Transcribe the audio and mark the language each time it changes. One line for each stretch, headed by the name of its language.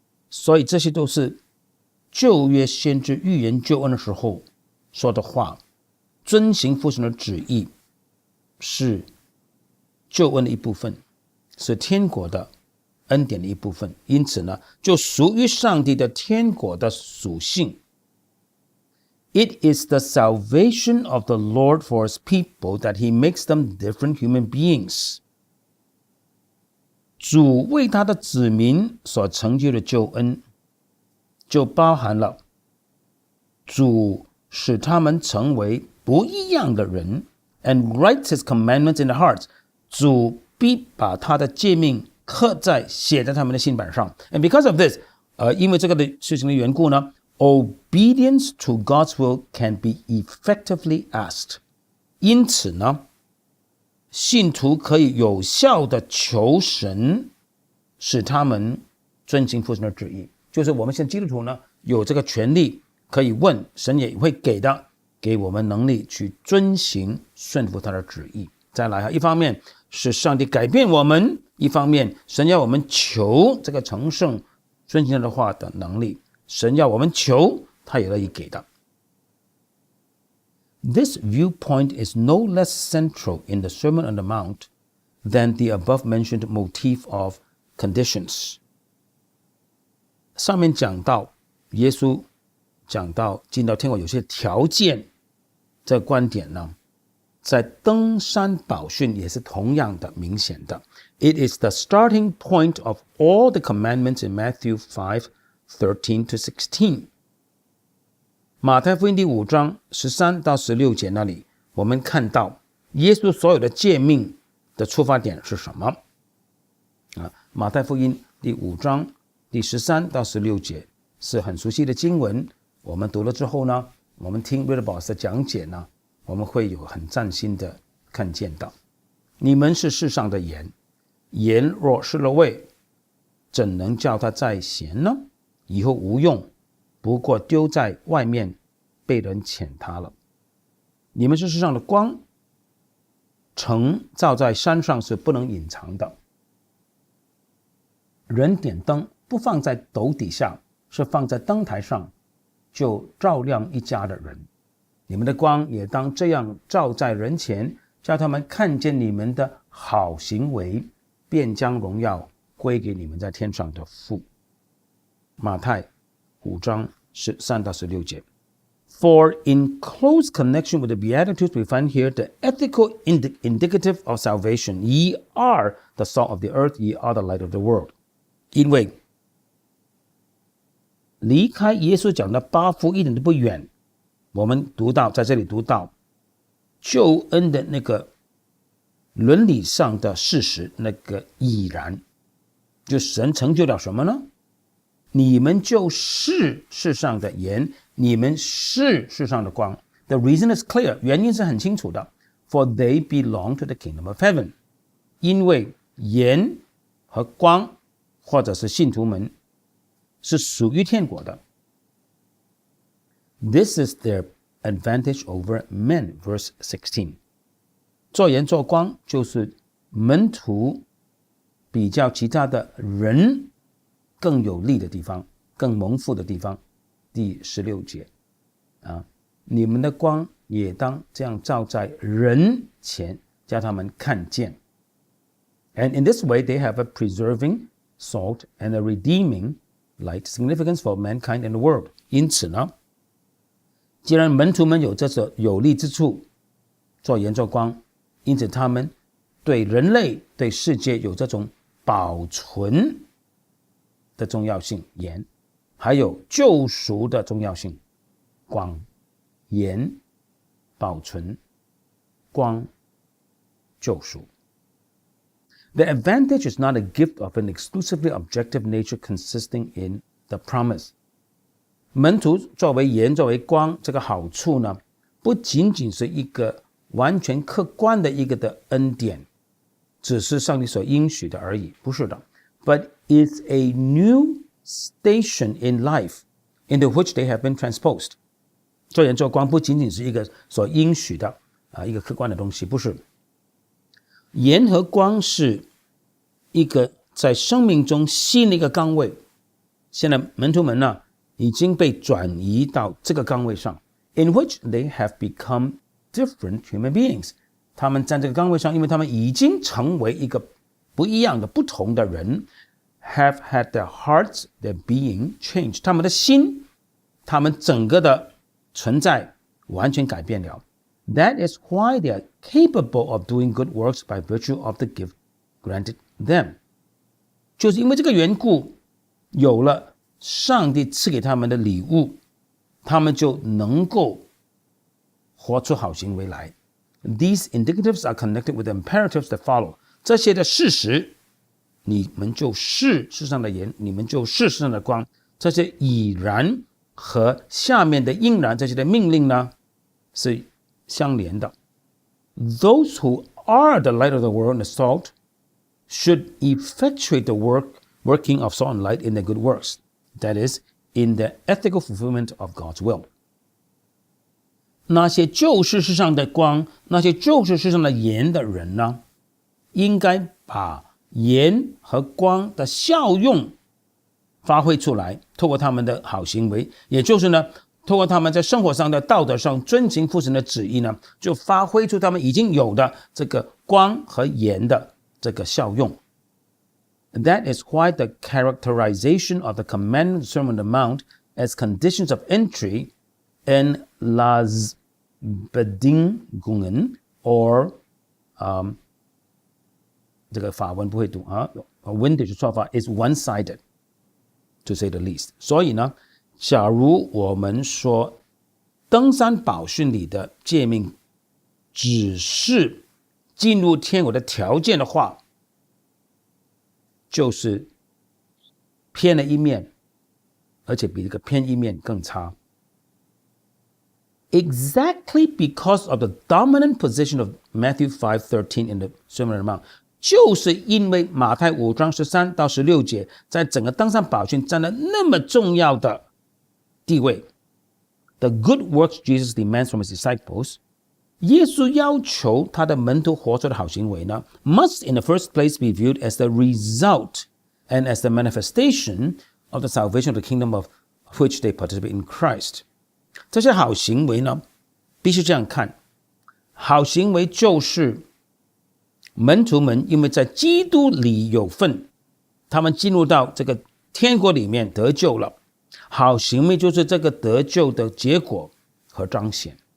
Chinese: 所以这些都是旧约先知预言救恩的时候说的话，遵行父神的旨意是救恩的一部分，是天国的恩典的一部分，因此呢，就属于上帝的天国的属性。
English: It is the salvation of the Lord for his people that he makes them different human beings.
Chinese: 主为他的子民所成就的救恩，就包含了主使他们成为不一样的人
English: and writes his commandments in the hearts.
Chinese: 主必把他的诫命写在他们的心板上。
English: And because of this,
Chinese: 因为这个的事情的缘故呢，
English: obedience to God's will can be effectively asked.
Chinese: 因此呢，信徒可以有效的求神使他们遵行父神的旨意。就是我们现在基督徒呢，有这个权利可以问，神也会给我们能力去遵行顺服他的旨意。再来，一方面是上帝改变我们，一方面神要我们求这个成圣遵行他的话的能力，神要我们求，他也乐意给的。
English: This viewpoint is no less central in the Sermon on the Mount than the above-mentioned motif of conditions.
Chinese: 上面讲到耶稣讲到进到天国有些条件，这个观点呢，在登山宝训也是同样的明显的。
English: It is the starting point of all the commandments in Matthew 5:13 to 16.
Chinese: 马太福音第5章13到16节那里，我们看到耶稣所有的诫命的出发点是什么？马太福音第5章第13到16节是很熟悉的经文，我们读了之后呢，我们听瑞德宝斯的讲解呢，我们会有很崭新的看见的。你们是世上的盐，盐若失了味，怎能叫它再咸呢？以后无用，不过丢在外面，被人践踏了。你们是世上的光，城照在山上是不能隐藏的。人点灯不放在斗底下，是放在灯台上，就照亮一家的人。你们的光也当这样照在人前，叫他们看见你们的好行为，便将荣耀归给你们在天上的父。马太5章13到16节。
English: For in close connection with the Beatitudes, we find here the ethical indicative of salvation. Ye are the salt of the earth, ye are the light of the world.
Chinese: 因为离开耶稣讲的8福一点都不远，我们在这里读到救恩的那个伦理上的事实，那个已然，就神成就了什么呢？你们就是世上的盐，你们是世上的光。
English: The reason is clear，
Chinese: 原因是很清楚的。 For they belong to the kingdom of heaven，因为盐和光或者是信徒们是属于天国的。
English: This is their advantage over men, verse 16。
Chinese: 做盐做光就是门徒比较其他的人更有利的地方，更蒙福的地方。第16节你们的光也当这样照在人前，叫他们看见。
English: And in this way they have a preserving salt and a redeeming light significance for mankind and the world.
Chinese: 因此呢，既然门徒们有这种有利之处，做盐做光，因此他们对人类对世界有这种保存的重要性，盐，还有救赎的重要性，光，盐，保存，光，救赎。
English: The advantage is not a gift of an exclusively objective nature consisting in the promise.
Chinese: 门徒作为盐作为光，这个好处呢，不仅仅是一个完全客观的一个的恩典，只是上帝所应许的而已，不是的。
English: But it's a new station in life into which they have been transposed.
Chinese: 做盐做光不仅仅是一个所应许的一个客观的东西，不是。盐和光是一个在生命中新的一个岗位，现在门徒们呢已经被转移到这个岗位上 ，
English: in which they have become different human beings.
Chinese: 他们在这个岗位上，因为他们已经成为一个不一样的、不同的人 ，
English: have had their hearts, their being changed.
Chinese: 他们的心，他们整个的存在完全改变了。
English: That is why they are capable of doing good works by virtue of the gift granted them.
Chinese: 就是因为这个缘故，有了上帝赐给他们的礼物，他们就能够活出好行为来。
English: These indicatives are connected with the imperatives that follow.
Chinese: 这些的事实，你们就是世上的盐，你们就是世上的光。这些已然和下面的应然这些的命令呢，是相连的。
English: Those who are the light of the world and the salt should effectuate the working of salt and light in the good works. That is, in the ethical fulfillment of God's will.
Chinese: 那些就是世上的光，那些就是世上的盐的人呢，应该把盐和光的效用发挥出来，透过他们的好行为，也就是呢，透过他们在生活上的道德上遵行父神的旨意呢，就发挥出他们已经有的这个光和盐的这个效用。
English: That is why the characterization of the commandment of the Sermon on the Mount as conditions of entry in las Bedingungen or
Chinese: 这个法文不会读
English: Windage 说法 is one-sided, to say the least.
Chinese: 所以呢，假如我们说登山宝训里的诫命只是进入天国的条件的话，就是偏了一面，而且比这个偏一面更差。
English: exactly because of the dominant position of Matthew 5:13 in the Sermon on the Mount，
Chinese: 就是因为马太5章13到16节在整个登山宝训占了那么重要的地位。
English: The good works Jesus demands from his disciples，
Chinese: 耶稣要求他的门徒活出的好行为呢
English: must in the first place be viewed as the result and as the manifestation of the salvation of the kingdom of which they participate in Christ。
Chinese: 这些好行为呢必须这样看，好行为就是门徒们因为在基督里有份，他们进入到这个天国里面得救了，好行为就是这个得救的结果和彰显。